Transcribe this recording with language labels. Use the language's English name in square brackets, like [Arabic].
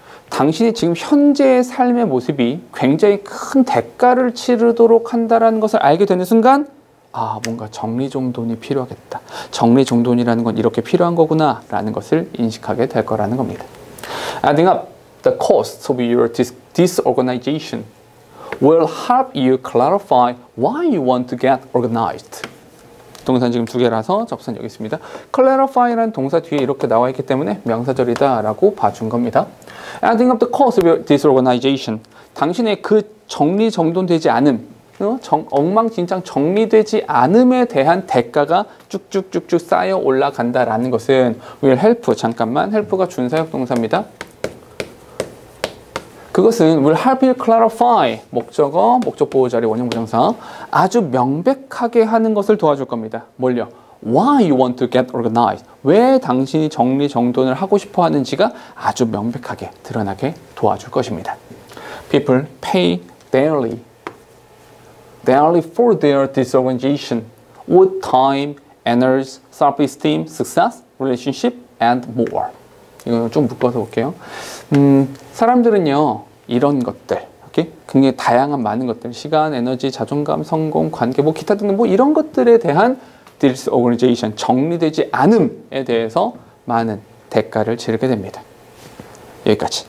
[Korean] 당신이 지금 현재의 삶의 모습이 굉장히 큰 대가를 치르도록 한다는 것을 알게 되는 순간 뭔가 정리정돈이 필요하겠다. 정리정돈이라는 건 이렇게 필요한 거구나 라는 것을 인식하게 될 거라는 겁니다. [English] Adding up the costs of your disorganization will help you clarify why you want to get organized. [Korean] 동사는 지금 두 개라서 접선 여기 있습니다. clarify라는 동사 뒤에 이렇게 나와 있기 때문에 명사절이다 라고 봐준 겁니다. [English] Adding up the cost of disorganization. [Korean] 당신의 그 정리정돈되지 않음, 엉망진창 정리되지 않음에 대한 대가가 쭉쭉쭉쭉 쌓여 올라간다라는 것은 [English] will help, [Korean] 잠깐만, help가 준사역 동사입니다. 그것은 [English] will help you clarify, [Korean] 목적어, 목적 보호자리, 원형 부정사, 아주 명백하게 하는 것을 도와줄 겁니다. 뭘요? [English] Why you want to get organized? [Korean] 왜 당신이 정리정돈을 하고 싶어 하는지가 아주 명백하게 드러나게 도와줄 것입니다. [English] People pay daily for their disorganization with time, energy, self-esteem, success, relationship, and more. [Korean] 이거 좀 묶어서 볼게요. 사람들은요, 이런 것들, okay? 굉장히 다양한 많은 것들, 시간, 에너지, 자존감, 성공, 관계, 뭐 기타 등등 뭐 이런 것들에 대한 disorganization, 정리되지 않음에 대해서 많은 대가를 치르게 됩니다. 여기까지.